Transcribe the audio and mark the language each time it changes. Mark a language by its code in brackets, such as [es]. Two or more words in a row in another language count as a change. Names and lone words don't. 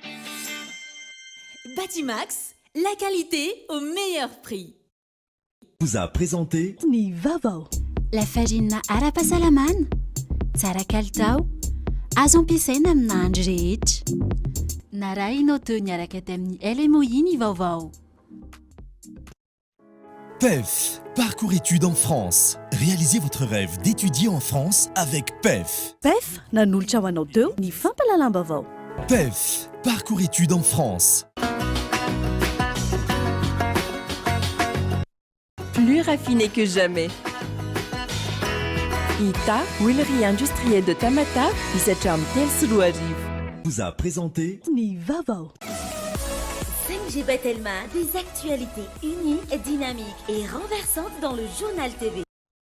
[fr] Batimax, la qualité au meilleur prix. Vous a présenté [mg] Ni Vaovao. [fr] La farine [mg] ara-pahasalaman, tsara kalitao, azo ampiasaina amina andro rehetra. Narahinao teo niaraka tamin'ny LMOI ny Vaovao. [fr] PEF, parcours études en France. Réalisez votre rêve d'étudier en France avec PEF. [mg] PEF, nanolotra ho anao teo ny fampalalamba-bao. [fr] PEF, parcours études en France. Plus raffiné que jamais. Ita, huilerie industrielle de Tamata, [mg] hisatra amin'ny telo sy roa arivo. [fr] Vous a présenté [mg] Ny Vaovao. [fr] 5G Batelma, des actualités uniques, dynamiques et renversantes dans le journal TV.